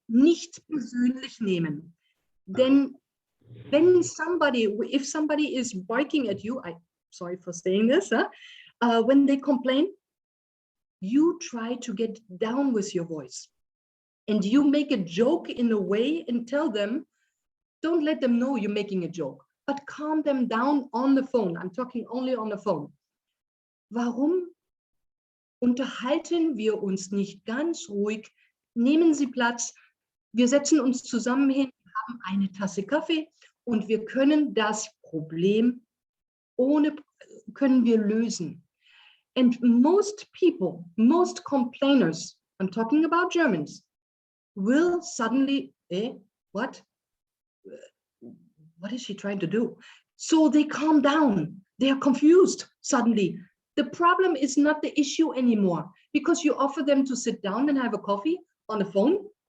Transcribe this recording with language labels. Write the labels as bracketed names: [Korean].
[German] Nicht persönlich nehmen. [English] Then if somebody is barking at you, I'm sorry for saying this, when they complain, you try to get down with your voice. And you make a joke in a way and tell them, don't let them know you're making a joke, but calm them down on the phone. I'm talking only on the phone. [German] Warum unterhalten wir uns nicht ganz ruhig? Nehmen Sie Platz. Wir setzen uns zusammen hin, haben eine Tasse Kaffee und wir können das Problem können wir lösen. [English] And most people, most complainers, I'm talking about Germans, will suddenly, what is she trying to do? So they calm down. They are confused suddenly. The problem is not the issue anymore because you offer them to sit down and have a coffee on the phone.